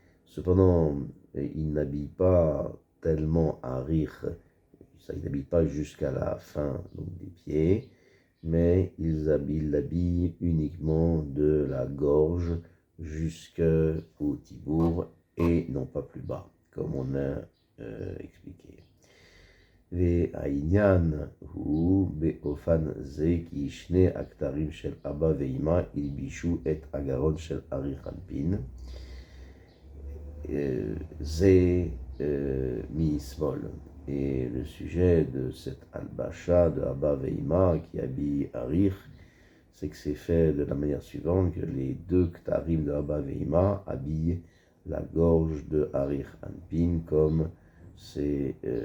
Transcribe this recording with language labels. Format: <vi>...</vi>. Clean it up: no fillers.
<fr>Cependant, il n'habille pas tellement Harir, il n'habille pas jusqu'à la fin donc, des pieds, mais il l'habille uniquement de la gorge jusqu'au tibour et non pas plus bas, comme on a expliqué.</fr> <he>והעניין הוא באופן זה כי שני הכתרים של אבא ואמא הלבישו את הגרון של Harir Hanpin, זה משמאל.</he> <fr>Et le sujet de cette albacha de Abba et Ima qui habille Harir, c'est que c'est fait de la manière suivante, que les deux ktarim de Abba et Ima habillent la gorge de Harir Hanpin comme c'est</fr>